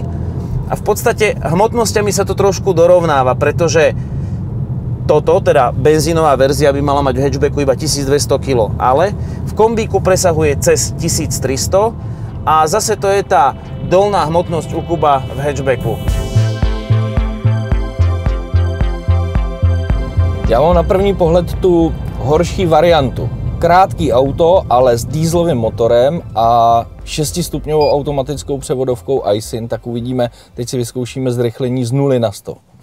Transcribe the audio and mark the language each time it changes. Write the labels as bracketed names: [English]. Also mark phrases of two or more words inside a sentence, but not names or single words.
[Slovak] A v podstate hmotnosťami sa to trošku dorovnáva, pretože toto, teda benzínová verzia, by mala mať v hatchbacku iba 1200 kg, ale v kombíku presahuje cez 1300 a zase to je tá dolná hmotnosť u Kuba v hatchbacku. [Czech] Já mám na první pohled tu horší variantu. Krátký auto, ale s dieselovým motorem a 6stupňovou automatickou převodovkou iSyn, tak uvidíme, teď si vyzkoušíme zrychlení z 0 na 100.